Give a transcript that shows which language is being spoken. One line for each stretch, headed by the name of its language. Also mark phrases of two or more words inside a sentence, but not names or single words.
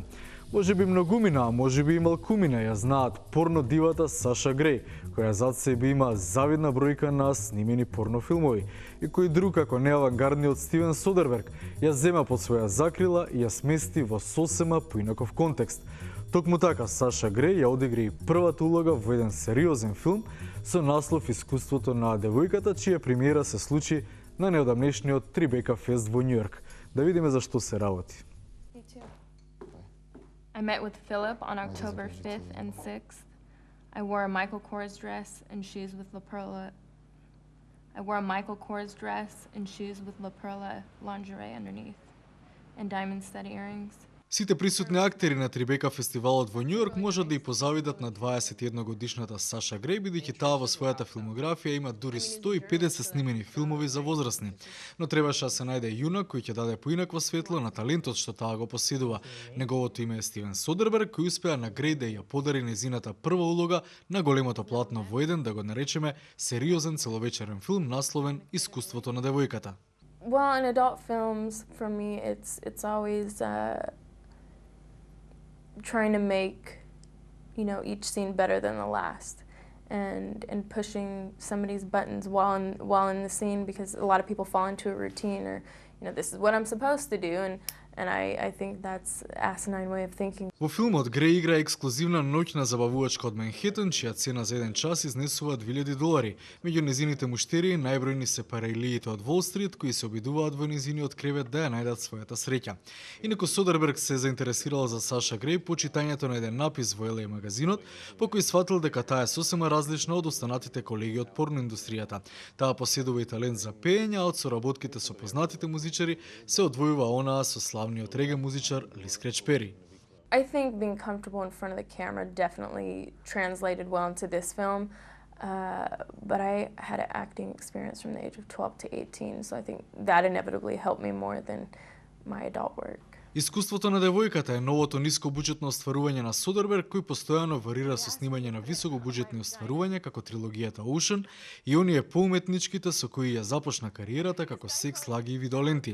Macedonian: Може би многумина, а може би и малкумина ја знаат порно дивата Саша Греј, која зад себе има завидна бројка на снимени порно филмови и кој друг како не авангардниот Стивен Содерберг ја зема под своја закрила и ја смести во сосема поинаков контекст. Токму така Саша Греј ја одигра и првата улога во еден сериозен филм со наслов Искуството на девојката, чија премиера се случи на неодамнешниот Трибека фест во Њујорк. Да видиме за што се работи.
English: I met with Philip on October 5th and 6th. I wore a Michael Kors dress and shoes with La Perla. I wore a Michael Kors dress and shoes with La Perla lingerie underneath, and diamond stud earrings.
Macedonian: Сите присутни актери на Трибека фестивалот во Њујорк можат да и позавидат на 21-годишната Саша Греј, бидејќи таа во својата филмографија има дури 150 снимени филмови за возрастни. Но требаше да се најде јунак кој ќе даде поинакво светло на талентот што таа го поседува. Неговото име е Стивен Содерберг, кој успеа на Греј да ја подари незината прва улога на големото платно во еден, да го наречеме, сериозен целовечерен филм насловен Искуството на девојката.
English: Well, in adult films, for me, it's always trying to make, each scene better than the last, and pushing somebody's buttons while in the scene, because a lot of people fall into a routine, or this is what I'm supposed to do, and I think that's asinine way of thinking.
Macedonian: Во филмот Греј игра ексклузивна ноќна забавувачка од Манхетен, чија цена за еден час изнесува $2000. Меѓу незините муштери најбројни се параилиите од Wall Street, кои се обидуваат во незиниот кревет да ја најдат својата среќа. Инаку Содерберг се заинтересирал за Саша Греј по читањето на еден напис во LA магазинот, по кој сватил дека таа е сосема различна од останатите колеги од порноиндустријата. Таа поседува и талент за пеење, а од соработките со познатите музичари се одвојува онаа со славниот реге музичар Ли Скреч Пери.
English: I think being comfortable in front of the camera definitely translated well into this film, but I had an acting experience from the age of 12 to 18, so I think that inevitably helped me more than my adult work.
Macedonian: Искуството на девојката е новото нискобуџетно остварување на Содерберг, кој постојано варира со снимање на високобуџетни остварувања како трилогијата Ocean и оние поуметничките со кои ја започна кариерата како секс, лаги и видеоленти.